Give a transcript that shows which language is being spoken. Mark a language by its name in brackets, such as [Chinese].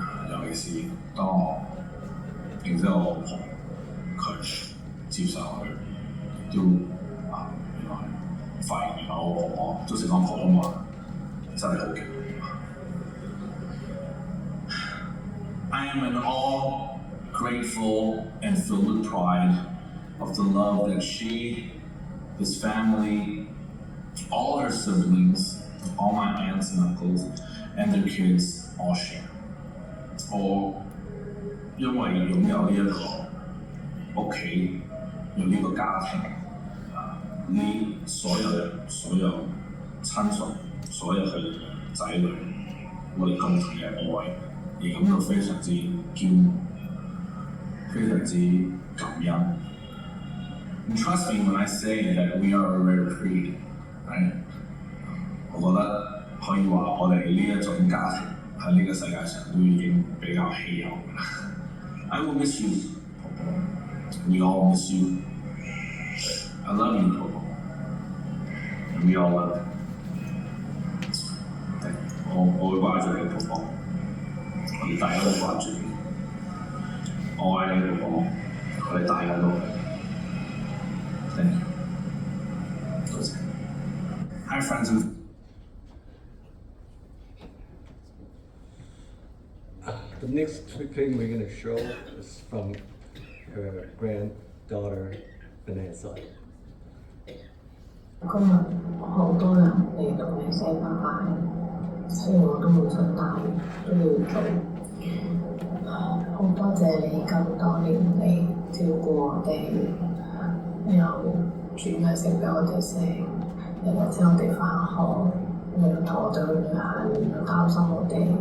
[Cantonese] 尤其是當我然之後我同佢接受佢，都原來發現原來我婆婆都識講普通話，真係好勁。 [English] I am in awe, grateful, and filled with pride of the love that she, this family, all her siblings, all my aunts and uncles, and their kids all share。 [Cantonese] 我因為擁有呢一個屋企，有呢個家庭，呢所有人、所有親屬、所有佢哋嘅仔女，我哋共同嘅愛，而感到非常之驕傲，非常之感恩。 [English] And trust me when I say that we are a rare breed， right？ [Cantonese] 我覺得可以話我哋呢一種家庭喺呢個世界上都已經比較稀有㗎啦。 [English] I will miss you， 婆婆。 We all miss you。 I love you， 婆婆。 And we all love you。 [Cantonese] 我會掛住你，婆婆。我哋大家都掛住你。我愛你，婆婆。我哋大家都愛你。 [English] Thank you。 [Cantonese] 多謝。 [English] Hi friends and The next clipping we're going to show is from her granddaughter Vanessa. [Cantonese] 今日好多人嚟同你 say 拜拜，雖然我都好想帶，都要做。好多謝你咁多年嚟照顧我哋，又煮嘢食俾我哋食，日日之後我哋返學，又同我哋去旅行，又擔心我哋。